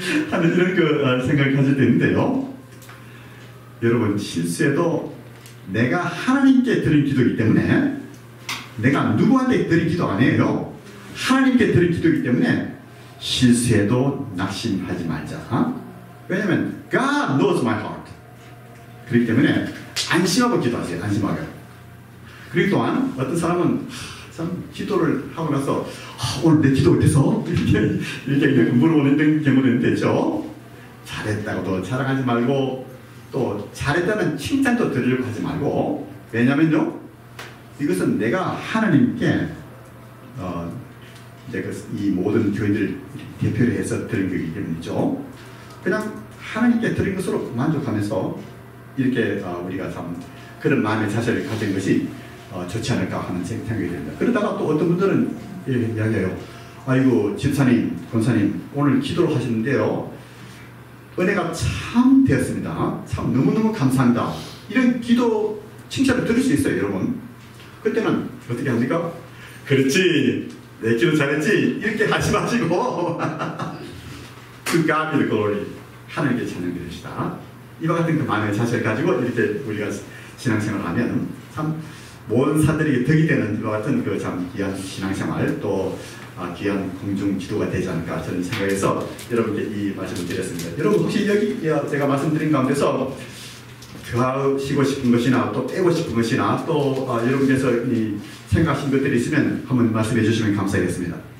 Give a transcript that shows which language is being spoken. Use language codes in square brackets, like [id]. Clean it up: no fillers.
[ko] 하는 이런 생각을 가질 때 있는데요. 여러분 실수해도 내가 하나님께 드린 기도이기 때문에 내가 누구한테 드린 기도 아니에요. 하나님께 드린 기도이기 때문에 실수해도 낙심하지 말자. 왜냐하면 [en] God knows my heart. [ko] 그렇기 때문에 안심하고 기도하세요. 안심하게. 그리고 또한 어떤 사람은 참 기도를 하고 나서 오늘 내 기도 어땠어? 이렇게 물어보는 경우는 되죠. 잘했다고도 자랑하지 말고 또 잘했다는 칭찬도 드리려고 하지 말고 왜냐면요 이것은 내가 하나님께 이제 이 모든 교인들 대표를 해서 드린 거기 때문이죠. 그냥 하나님께 드린 것으로 만족하면서 이렇게 우리가 참 그런 마음의 자세를 가진 것이 좋지 않을까 하는 생각이 듭니다. 그러다가 또 어떤 분들은 이야기해요. 아이고 집사님, 권사님 오늘 기도를 하시는데요. 은혜가 참 되었습니다. 참 너무너무 감사합니다. 이런 기도 칭찬을 들을 수 있어요, 여러분. 그때는 어떻게 합니까? 그렇지, 내 기도 잘했지? 이렇게 하지 마시고 [en] To God be the glory. [ko] 하나님께 찬양 드립시다. 이와 같은 그 마음의 자세를 가지고 이렇게 우리가 신앙생활을 하면 참 모든 사람들에게 덕이 되는 이와 같은 그 참 귀한 신앙생활 또 귀한 공중 기도가 되지 않을까 저는 생각해서 여러분께 이 말씀을 드렸습니다. 여러분 혹시 여기 제가 말씀드린 가운데서 더하시고 싶은 것이나 또 빼고 싶은 것이나 또 여러분께서 생각하신 것들이 있으면 한번 말씀해 주시면 감사하겠습니다.